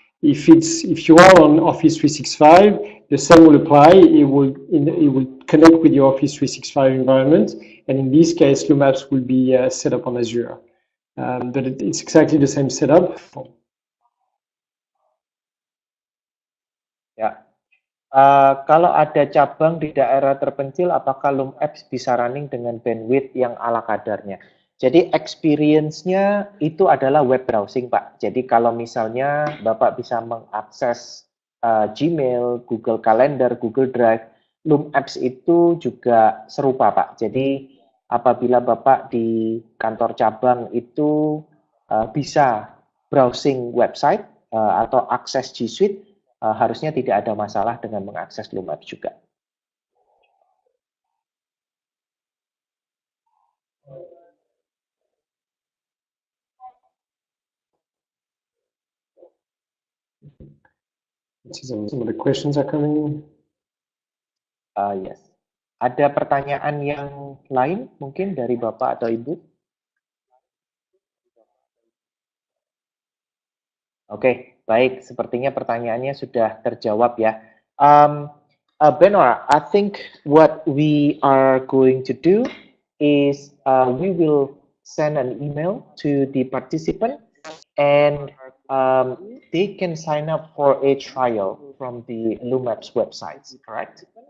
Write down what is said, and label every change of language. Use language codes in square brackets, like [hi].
[en] If you are on Office 365, the same will apply. It will connect with your Office 365 environment, and in this case, LumApps will be set up on Azure. But it's exactly the same setup. [id] Ya, kalau ada cabang di daerah terpencil, apakah LumApps bisa running dengan bandwidth yang ala kadarnya? Jadi experience-nya itu adalah web browsing, Pak. Jadi kalau misalnya Bapak bisa mengakses Gmail, Google Calendar, Google Drive, LumApps itu juga serupa, Pak. Jadi apabila Bapak di kantor cabang itu bisa browsing website atau akses G Suite, harusnya tidak ada masalah dengan mengakses LumApps juga. [en] Some of the questions are coming in. Yes. [id] Ada pertanyaan yang lain mungkin dari Bapak atau Ibu? Oke, baik. Sepertinya pertanyaannya sudah terjawab ya. [en] Benor, I think what we are going to do is we will send an email to the participant, and they can sign up for a trial from the LumApps website, correct?